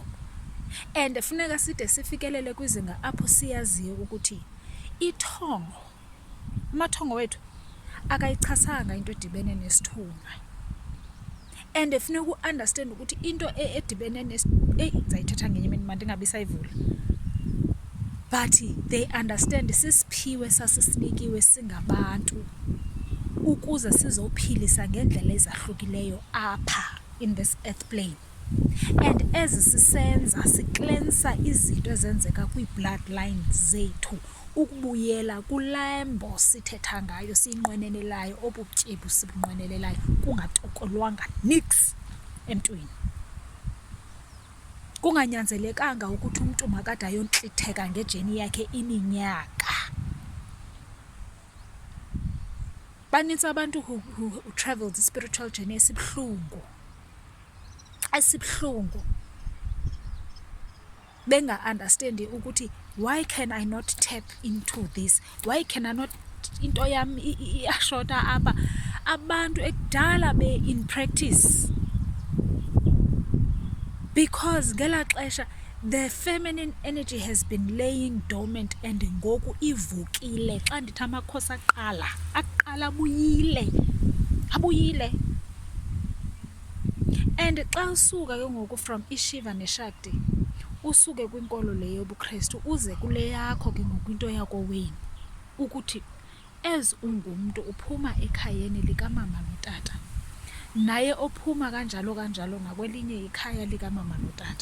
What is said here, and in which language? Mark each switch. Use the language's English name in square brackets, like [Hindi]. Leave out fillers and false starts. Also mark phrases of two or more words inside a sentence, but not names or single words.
[Xhosa] And funeka side sifikelele kwizinga apho siyaziyo ukuthi ithongo, amathongo wethu akayichasanga into edibene nesithunywa. And funeka u-understand ukuthi into edibene ndizayithetha ngenye imini mandingabisayivula. [English] But they understand [Xhosa] sisiphiwe sasisinikiwe singabantu ukuze sizophilisa ngendlela ezahlukileyo apha [English] in this earth plane. [Xhosa] And ezi sisenza siklensa izinto ezenzeka kwii-bloodlines zethu ukubuyela kulambo sithetha ngayo, siyinqwenelelayo, obubutyebi sibunqwenelelayo, kungatokolwanga nix emntwini. Kunganyanzelekanga ukuthi umntu makade ayontlitheka ngejeni yakhe iminyaka. Banintsi abantu [English] who traveled the spiritual journey [Xhosa] esibuhlungu, benga-understandi ukuthi [English] why can I not tap into this, why can I not, [Xhosa] into yam iyashota apha. Abantu ekudala [English] in practice, because [Xhosa] ngela xesha [English] the feminine energy has been laying dormant and [Xhosa] ngoku ivukile. Xa ndithi amakhosi aqala abuyile. And xa usuka ke ngoku from iShiva neShakti, usuke kwinkolo le yobuKristu uze kule yakho ke ngoku into yakowenu, ukuthi as ungumntu uphuma ekhayeni likamama notata, naye ophuma kanjalo ngakwelinye ikhaya likamama notata.